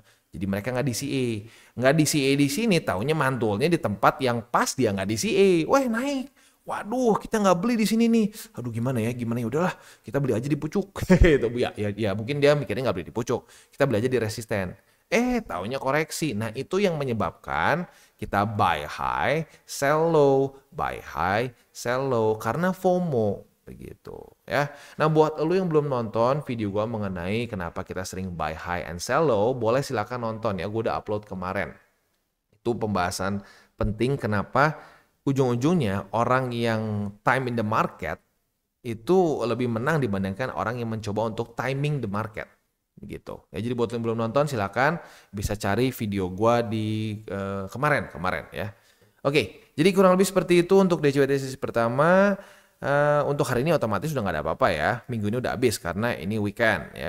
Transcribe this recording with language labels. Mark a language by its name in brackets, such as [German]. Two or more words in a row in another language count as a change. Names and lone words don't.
[Indonesian] Jadi mereka nggak DCA di sini, taunya mantulnya di tempat yang pas dia nggak DCA, wah naik. Waduh, kita nggak beli di sini nih. Aduh, gimana ya? Udahlah, kita beli aja di pucuk. Itu ya, mungkin dia mikirnya nggak beli di pucuk. Kita beli aja di resisten. Taunya koreksi. Nah, itu yang menyebabkan kita [English] buy high, sell low, buy high, sell low [Indonesian] karena FOMO begitu ya. Nah, buat lu yang belum nonton video gua mengenai kenapa kita sering [English] buy high and sell low, [Indonesian] boleh silakan nonton ya. Gua udah upload kemarin. Itu pembahasan penting kenapa ujung-ujungnya orang yang [English] time in the market [Indonesian] itu lebih menang dibandingkan orang yang mencoba untuk [English] timing the market [Indonesian] gitu. Ya jadi buat yang belum nonton silakan bisa cari video gua di kemarin ya. Oke, jadi kurang lebih seperti itu untuk DCWT sesi pertama. Untuk hari ini otomatis udah nggak ada apa-apa ya. Minggu ini udah habis karena ini weekend ya.